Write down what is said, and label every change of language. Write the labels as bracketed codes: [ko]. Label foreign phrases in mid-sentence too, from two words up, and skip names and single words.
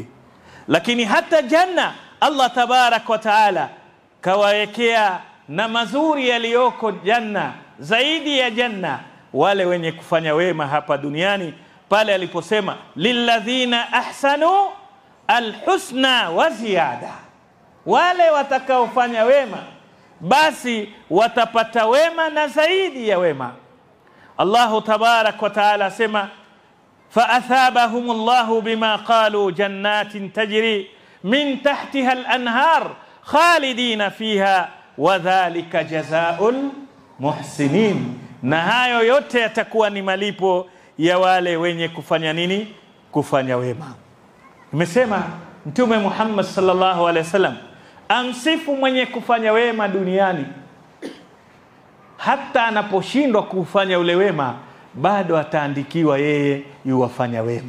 [sw] Lakini hata janna Allah [ar] تبارك وتعالى [sw] kawawekea na mazuri yaliyoko janna, zaidi ya janna wale wenye kufanya wema hapa duniani, pale aliposema [ar] للذين أحسنوا الحسنى وزيادة. [sw] Wale watakaofanya wema basi watapata wema na zaidi ya wema. [ar] الله تبارك وتعالى sema فأثابهم بما قالوا جنات تجري من تحتها الأنهار خالدين فيها وذلك جزاء المحسنين. [sw] Na hayo yote yatakuwa ni malipo ya wale wenye kufanya nini? Kufanya wema. Nimesema Mtume Muhammad [ar] صلى الله عليه وسلم [sw] amsifu mwenye kufanya wema duniani, hata anaposhindwa kufanya ule wema bado ataandikiwa yeye yuwafanya wema.